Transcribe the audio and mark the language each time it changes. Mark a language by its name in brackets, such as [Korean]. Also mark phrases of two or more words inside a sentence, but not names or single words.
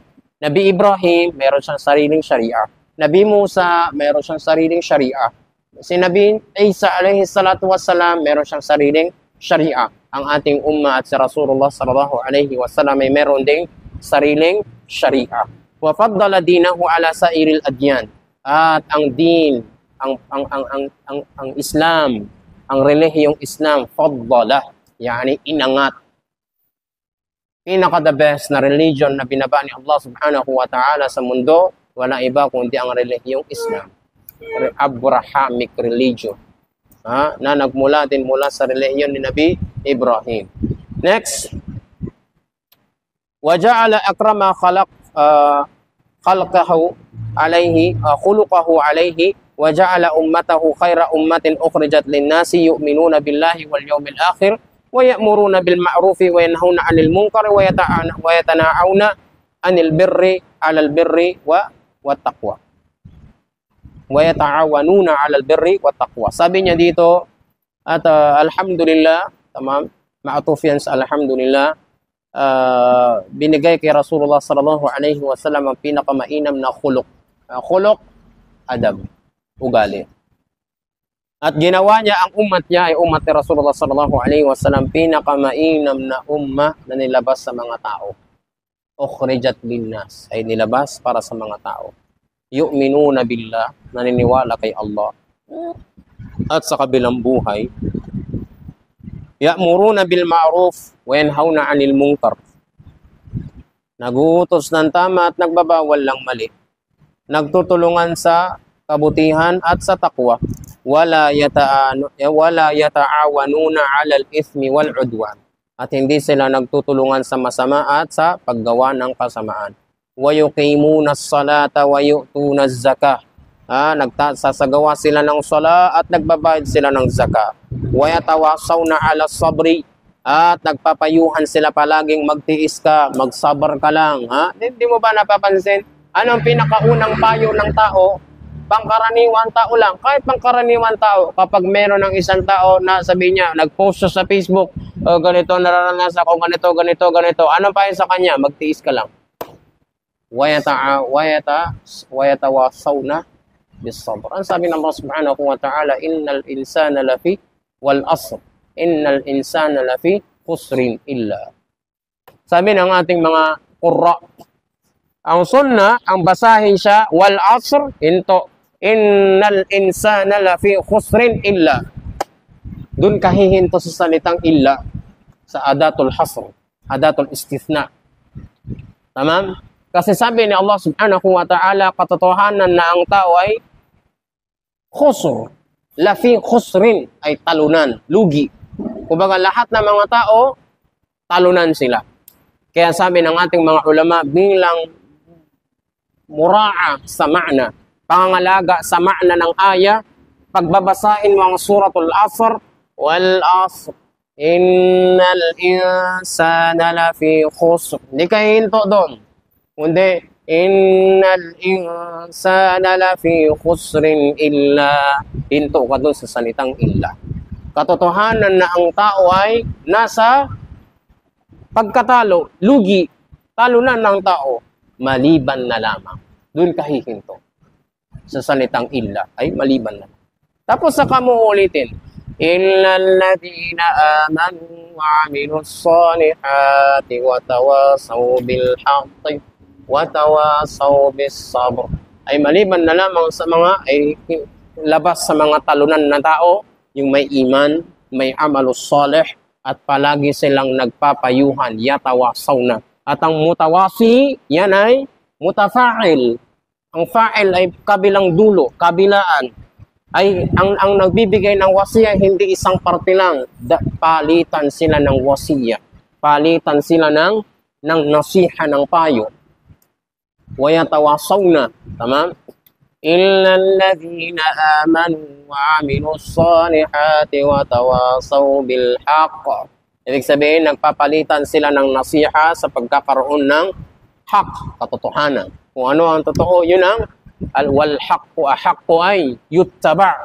[Filipino] Nabi Ibrahim, meron siyang sariling sharia. Nabi Musa, meron siyang sariling sharia. Si Nabi Isa [Arabic] عليه الصلاة والسلام, [Filipino] meron siyang sariling sharia. Ang ating umma at si Rasulullah [Arabic] صلى الله عليه وسلم [Filipino] ay meron ding sariling sharia. [Arabic] وفضل دينه على سائر الأديان. [Filipino] At ang din, ang Islam, ang relihiyong Islam, [Arabic] فضل يعني [Filipino] inangat. Pinaka- [English] the best [Filipino] na religion na binaba ni Allah [Arabic] سبحانه وتعالى [Filipino] sa mundo, wala iba kundi ang relihiyong Islam. [English] Abrahamic religion. [Filipino] Na nagmula din mula sa relihiyon ni Nabi Ibrahim. Next. [Arabic] وَجَعَلَ أَكْرَمَ خَلْقَهُ عَلَيْهِ وَجَعَلَ أُمَّتَهُ خَيْرَ أُمَّةٍ أُخْرِجَتْ لِلنَّاسِ يُؤْمِنُونَ بِاللَّهِ وَالْيَوْمِ الْآخِرِ وَيَأْمُرُونَ بِالْمَعْرُوفِ وَيَنْهَوْنَ عَنِ الْمُنكَرِ وَيَتَنَاهَوْنَ عَنِ الْبِرِّ عَلَى الْبِرِّ وَالتَّقْوَى. وَيَتَعَاوَنُونَ عَلَى الْبِرِّ وَالتَّقْوَى. [Filipino] Sabi niya dito, at alhamdulillah, [Arabic] تمام معطوف [Filipino] yan sa alhamdulillah, binigay kay Rasulullah [Arabic] صلى الله عليه وسلم [Filipino] ang pinakamainam na khuluq. [Arabic] خلق أدب, [Filipino] ugali. At ginawa niya ang umat niya ay umat ni Rasulullah [Arabic] صلى الله عليه وسلم [Filipino] pinakamainam na ummah na nilabas sa mga tao. [Arabic] أخرجت للناس, [Filipino] ay nilabas para sa mga tao. [Arabic] يؤمنون بالله, [Filipino] naniniwala kay Allah. At sa kabilang buhay, [Arabic] يأمرون بالمعروف وينهون عن المنكر. [Filipino] Naguutos ng tama at nagbabawal ng mali. Nagtutulungan sa kabutihan at sa takwa. [Arabic] ولا يتعاونون على الإثم والعدوان. [Filipino] At hindi sila nagtutulungan sa masama at sa paggawa ng kasamaan. [Arabic] ويقيمون الصلاة ويؤتون الزكاة. [Filipino] Nagsasagawa sila ng sala at nagbabayad sila ng zakah. [Arabic] ويتواصون على الصبر. [Filipino] At nagpapayuhan sila palaging magtiis ka, magsabar ka lang. Hindi mo ba napapansin? Anong pinakaunang payo ng tao? Pangkaraniwan tao lang. Kahit pangkaraniwan tao, kapag meron ng isang tao na sabi niya, nag-post siya sa Facebook, ganito, nararanasan ko, ganito. Anong payo sa kanya? Magtiis ka lang. [Arabic] ويتواصون بالصبر. [Filipino] Ang sabi ng Allah [Arabic] سبحانه وتعالى, إن الإنسان لفي والعصر. إن الإنسان لفي خسر إلا. [Filipino] Sabi ng ating mga qurra, ang sunnah, ang basahin siya, [Arabic] والعصر إن الإنسان لفي خسر إلا. [Filipino] Doon kahihinto sa salitang illa, sa [Arabic] أداة الحصر أداة الاستثناء. [Filipino] Tamam? Kasi sabi ni Allah [Arabic] سبحانه وتعالى, [Filipino] katotohanan na ang tao ay khusr. [Arabic] لفي خسر [Filipino] ay talunan, lugi. Kumbaga lahat ng mga tao, talunan sila. Kaya sabi ng ating mga ulama, bilang mura'a sa ma'na, pangangalaga sa ma'na ng aya, pagbabasahin mo ang [Arabic] سورة العصر والعصر إن الإنسان لفي خسر. [Filipino] Hindi ka hinto doon. Kundi, [Arabic] إن الإنسان لفي خسر إلا. [Filipino] Hinto ka doon sa salitang illa. Katotohanan na ang tao ay nasa pagkatalo, lugi, talunan ng tao, maliban na lamang. Doon ka hihinto. Sa salitang illa ay maliban na. Tapos saka mo ulitin, [Arabic] إلا الذين آمنوا وعملوا الصالحات وتواصوا بالحق وتواصوا بالصبر. [Filipino] Ay maliban na lamang sa mga ay labas sa mga talunan na tao, yung may iman, may [Arabic] عمل الصالح, [Filipino] at palagi silang nagpapayuhan, yatawasaw na. At ang mutawasi, yan ay mutafa'il. Ang fa'il ay kabilang dulo, kabilaan. Ay ang nagbibigay ng wasiya hindi isang parte lang. Palitan sila ng wasiya. Palitan sila ng nasiha ng payo. Wayatawasaw na. Tama? [Arabic] إلا الذين آمنوا وعملوا الصالحات وتواصوا بالحق. [Filipino] Ibig sabihin, nagpapalitan sila ng nasiha sa pagkakaroon ng haq, katotohanan. Kung ano ang totoo, yun ang [Arabic] والحق أحق [Filipino] ay yuttaba.